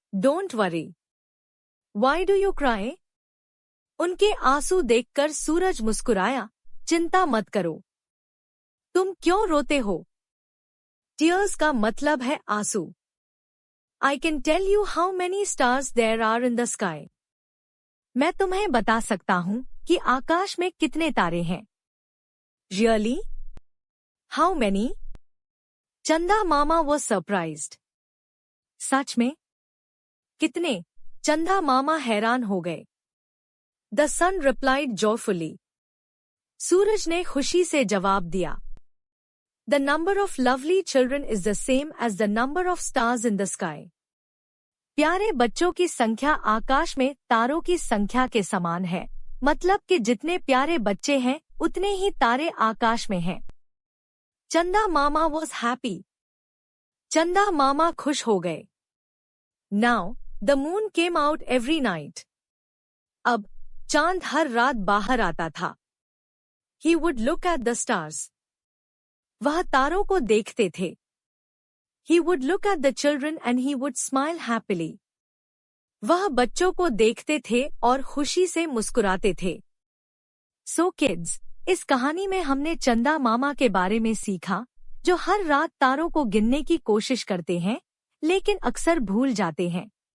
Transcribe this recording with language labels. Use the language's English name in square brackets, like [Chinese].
[English] Don't worry. Why do you cry? [Hindi] उनके आंसू देखकर सूरज मुस्कुराया। चिंता मत करो। तुम क्यों रोते हो? Tears का मतलब है आंसू। [English] I can tell you how many stars there are in the sky. [Hindi] मैं तुम्हें बता सकता हूँ कि आकाश में कितने तारे हैं। [English] Really? How many? Chanda Mama was surprised. [Hindi] सच में? कितने? चंदा मामा हैरान हो गए। [English] The sun replied joyfully. [Hindi] सूरज ने खुशी से जवाब दिया। [English] The number of lovely children is the same as the number of stars in the sky. [Hindi] प्यारे बच्चों की संख्या आकाश में तारों की संख्या के समान है, मतलब कि जितने प्यारे बच्चे हैं उतने ही तारे आकाश में हैं। [English] Chanda Mama was happy. [Hindi] चंदा मामा खुश हो गए। [English] Now, the moon came out every night. [Hindi] अब चांद हर रात बाहर आता था। [English] He would look at the stars. [Hindi] वह तारों को देखते थे। [English] He would look at the children and he would smile happily. [Hindi] वह बच्चों को देखते थे और खुशी से मुस्कुराते थे। [English] So kids, [Hindi] इस कहानी में हमने चंदा मामा के बारे में सीखा, जो हर रात तारों को गिनने की कोशिश करते हैं, लेकिन अक्सर भूल जाते हैं।